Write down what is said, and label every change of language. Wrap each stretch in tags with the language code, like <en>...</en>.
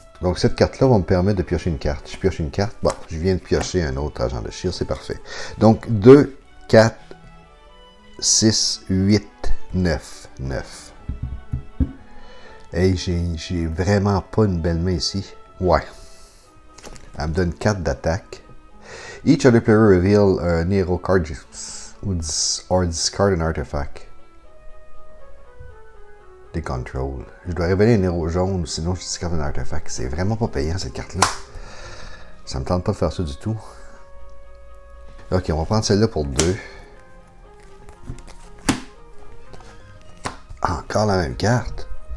<fr>Donc cette carte-là va me permettre de piocher une carte. Je pioche une carte. Bon, je viens de piocher un autre agent de Shield, c'est parfait. Donc 2, 4, 6, 8, 9. 9. Hey, j'ai vraiment pas une belle main ici. Ouais. Elle me donne 4 d'attaque.</fr> <en>Each other player reveal an hero card or discard an artifact.</en> <fr>Des contrôles. Je dois révéler un héros jaune, sinon je discarde un artefact. C'est vraiment pas payant cette carte-là. Ça me tente pas de faire ça du tout. Ok, on va prendre celle-là pour 2. Encore la même carte.</fr>